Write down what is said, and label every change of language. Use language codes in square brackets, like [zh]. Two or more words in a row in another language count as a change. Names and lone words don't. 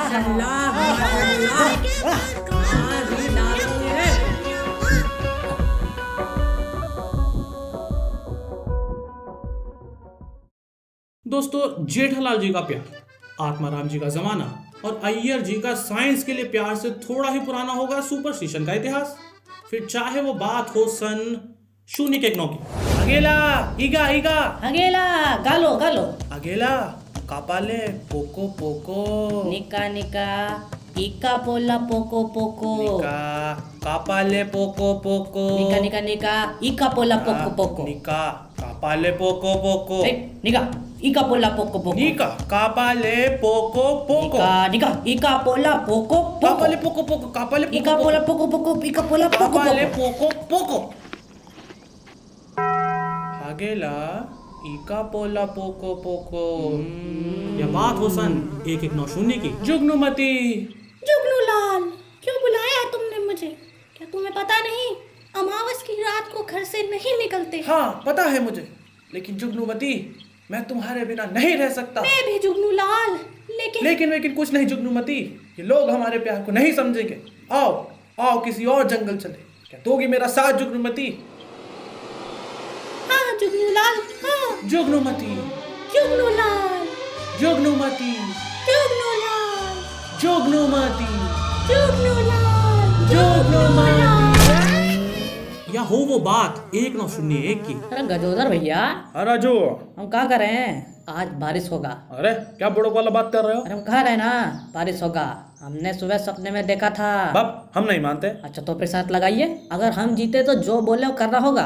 [hi] दोस्तों, जेठालाल जी का प्यार, आत्माराम जी का जमाना और अय्यर जी का साइंस के लिए प्यार से थोड़ा ही पुराना होगा सुपरस्टिशन का इतिहास। फिर चाहे वो बात हो सन 0 के 9 की। अगेला ईगा ईगा, अगेला गालो गालो, अगेला कापाले पोको पोको, निका निका, इका पोला पोको पोको, निका कापाले पोको पोको, निका निका निका, इका पोला पोको पोको, निका कापाले पोको पोको, निका इका पोला पोको पोको, निका कापाले पोको पोको, निका निका, इका पोला पोको पोको, कापाले पोको पोको, कापाले इका पोला पोको पोको, इका पोला पोको कापाले पोको, पोको पोको। अगेला इका पोला पोको पोको। यह बात हो सन 1190 की। जुगनुमती। जुगनूलाल, क्यों बुलाया तुमने मुझे? क्या तुम्हें पता नहीं, अमावस की रात को घर से नहीं निकलते। हाँ पता है मुझे, लेकिन जुगनुमती मैं तुम्हारे बिना नहीं रह सकता। मैं भी जुगनूलाल, लेकिन कुछ नहीं जुगनुमती, ये लोग हमारे प्यार को नहीं समझेंगे। आओ आओ किसी और जंगल चले, क्या दोगी मेरा साथ जुगनुमती? हाँ जुगनूलाल, हाँ जुगनुमती, जुगनूलाल, जुगनुमती, जुगनूलाल, जुगनुमती, जुगनूलाल, जुगनुमती। क्या हो वो बात, एक ना सुनिए एक की। अरे गजोदर भैया, अरे जो हम क्या कर रहे हैं? आज बारिश होगा। अरे क्या बड़ों वाला बात कर रहे हो? अरे हम कह रहे हैं ना बारिश होगा, हमने सुबह सपने में देखा था। बाप हम नहीं मानते। अच्छा तो फिर साथ लगाइए, अगर हम जीते तो जो बोले वो करना होगा।